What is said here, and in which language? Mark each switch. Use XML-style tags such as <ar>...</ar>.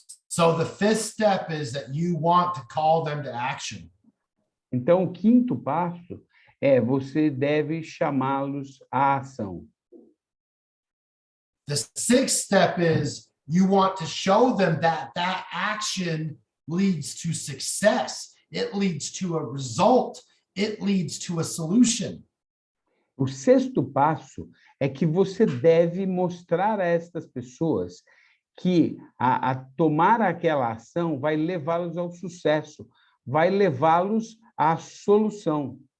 <en>So the fifth step is that you want to call them to action.</en> <pt>Então, o 5º passo é você deve chamá-los à ação.</pt> <en>The 6th step is you want to show them that that action leads to success. It leads to a result. It leads to a solution.</en> <pt>O 6º passo é que você deve mostrar a estas pessoas que a tomar aquela ação vai levá-los ao sucesso, vai levá-los à solução.</pt>